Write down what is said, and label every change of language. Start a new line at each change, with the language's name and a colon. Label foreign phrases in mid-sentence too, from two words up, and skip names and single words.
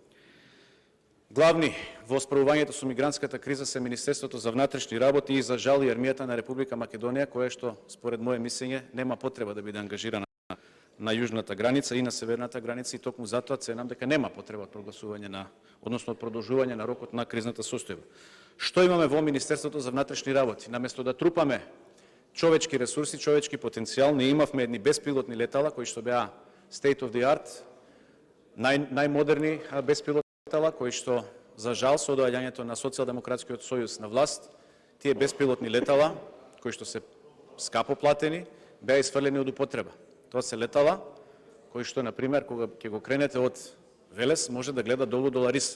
Macedonian: Главни во справувањето со мигрантската криза се Министерството за внатрешни работи и, за жал, и армијата на Република Македонија, која што, според моје мислење, нема потреба да биде ангажирана на јужната граница и на северната граница, и токму затоа ценам дека нема потреба од прогласување на, односно од продолжување на рокот на кризната состојба. Што имаме во Министерството за внатрешни работи? Наместо да трупаме човечки ресурси, човечки потенцијал, не имавме едни беспилотни летала кои што беа
English: state of the art,
Macedonian: најмодерни беспилотни летала, кои што, за жал, со доаѓањето на Социјалдемократскиот сојуз на власт, тие беспилотни летала, кои што се скапо платени, беа исфрлени од употреба. Тоа се летала кои што, например, кога ќе го кренете од Велес, може да гледа долу до Ларис.